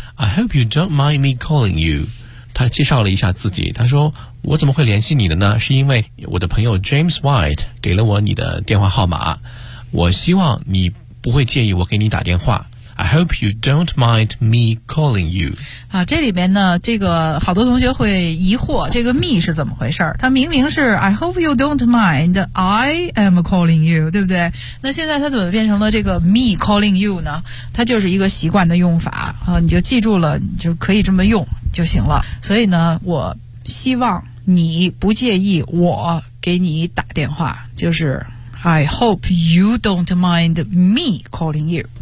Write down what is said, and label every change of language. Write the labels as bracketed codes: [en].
[en] I hope you don't mind me calling you. [zh] 他介绍了一下自己，他说我怎么会联系你的呢？是因为我的朋友 James White 给了我你的电话号码，我希望你不会介意我给你打电话。 [en] I hope you don't mind me calling you。 [zh] 啊，这里面呢，这个好多同学会疑惑，这个 me 是怎么回事？它明明是 [en] I hope you don't mind I am calling you， [zh] 对不对？那现在它怎么变成了这个 [en] me calling you [zh] 呢？它就是一个习惯的用法啊，你就记住了，你就可以这么用就行了。所以呢，我希望你不介意我给你打电话，就是 [en] I hope you don't mind me calling you。